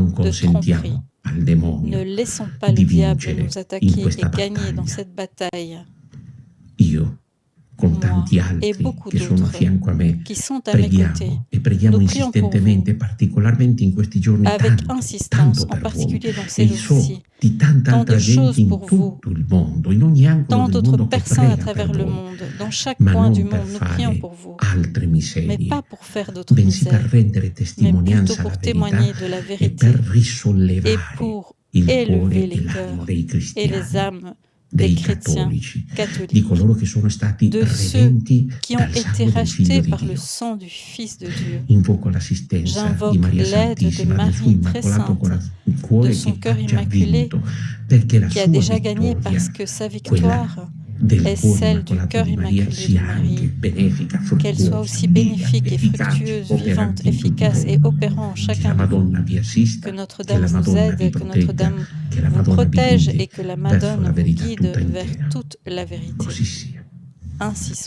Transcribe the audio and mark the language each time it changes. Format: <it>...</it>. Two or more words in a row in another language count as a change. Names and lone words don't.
<fr>de tromperie.</fr> <it>consentiamo al</it> <fr>Ne</fr> <it>demonio</it> <fr>laissons pas</fr> <it>di</it> <fr>le diable</fr> <it>vincere</it> <fr>nous</fr> <it>in</it> <fr>attaquer</fr> <it>questa</it> <fr>et gagner dans</fr> <it>battaglia.</it> <fr>cette bataille.</fr> <it>Io, con</it> <fr>Moi</fr> <it>tanti</it> <fr>et</fr> <it>altri</it> <fr>beaucoup</fr> <it>che sono a</it> <fr>d'autres</fr> <it>fianco a me,</it> <fr>qui sont à mes côtés,</fr> <it>preghiamo e preghiamo</it> <fr>nous prions pour</fr> <it>insistentemente,</it> <fr>vous,</fr> <it>particolarmente in questi giorni,</it> <fr>avec</fr> <it>tanto</it> <fr>insistance, en</fr> <it>per voi.</it> <fr>particulier dans</fr> <it>E</it> <fr>ces</fr> <it>so</it> <fr>jours-ci.</fr> <it>di tanta</it> <fr>Tant</fr> <it>altra</it> <fr>de</fr> <it>gente</it> <fr>choses</fr> <it>in</it> <fr>pour vous,</fr> <it>tutto il mondo, in ogni angolo</it> <fr>tant</fr> <it>del</it> <fr>d'autres</fr> <it>mondo che</it> <fr>personnes à</fr> <it>prega per</it> <fr>travers le</fr> <it>voi,</it> <fr>monde, dans chaque</fr> <it>ma</it> <fr>coin du</fr> <it>non per</it> <fr>monde, nous prions</fr> <it>fare</it> <fr>pour vous,</fr> <it>altre</it> <fr>mais</fr> <it>miserie,</it> <fr>pas pour faire d'autres</fr> <it>bensì per</it> <fr>misères,</fr> <it>rendere</it> <fr>mais plutôt</fr> <it>testimonianza</it> <fr>pour</fr> <it>alla verità</it> <fr>témoigner de la</fr> <it>e</it> <fr>vérité</fr> <it>per</it> <fr>et</fr> <it>risollevare</it> <fr>pour</fr> <it>il cuore</it> <fr>élever</fr> <it>e</it> <fr>les</fr> <it>l'animo</it> <fr>cœurs</fr> <it>dei</it> <fr>et les</fr> <it>cristiani,</it> <fr>âmes des</fr> <it>dei</it> <fr>chrétiens</fr> <it>cattolici, di</it> <fr>catholiques,</fr> <it>coloro che sono stati</it> <fr>de ceux</fr> <it>redenti</it> <fr>qui ont</fr> <it>dal</it> <fr>été</fr> <it>sangue del</it> <fr>rachetés</fr> <it>Figlio di</it> <fr>par le</fr> <it>Dio.</it> <fr>sang du Fils de Dieu.</fr> <it>Invoco l'assistenza di</it> <fr>J'invoque</fr> <it>Maria</it> <fr>l'aide de</fr> <it>Santissima, del suo</it> <fr>Marie très</fr> <it>immacolato</it> <fr>sainte,</fr> <it>cuore</it> <fr>de son</fr> <it>che</it> <fr>cœur</fr> <it>ha già</it> <fr>immaculé,</fr> <it>vinto, perché la</it> <fr>qui a</fr> <it>sua</it> <fr>déjà gagné</fr> <it>vittoria,</it> <fr>parce que sa</fr> <it>quella</it> <fr>victoire, est celle du cœur immaculé de Marie, qu'elle soit aussi bénéfique et fructueuse, vivante, efficace et opérant en chacun de vous. Que Notre-Dame vous aide, que Notre-Dame vous protège et que la Madone vous guide vers toute la vérité.</fr>